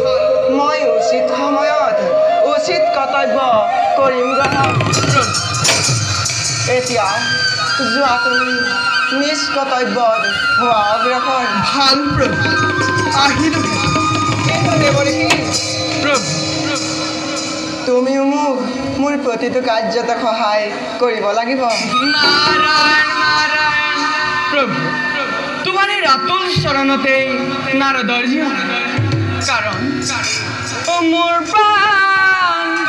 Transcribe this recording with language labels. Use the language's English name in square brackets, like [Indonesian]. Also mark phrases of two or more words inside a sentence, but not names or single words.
[Assamese] মই উচিত সময়ত উচিত কৰ্তব্য কৰিম গ্ৰহণ এতিয়া যোৱা তুমি নিজ কৰ্তব্যত হোৱা অগ্ৰসৰ ভাল প্ৰভু আহিলো কিন্তু দেৱৰীতি প্ৰভু তুমিও মোক মোৰ প্ৰতিটো কাৰ্যতে সহায় কৰিব লাগিব নারায়ণ নারায়ণ প্রভু তোমার এই রাতুল শরণতেই নারদর জীবন কারণ ও মোর প্রাণ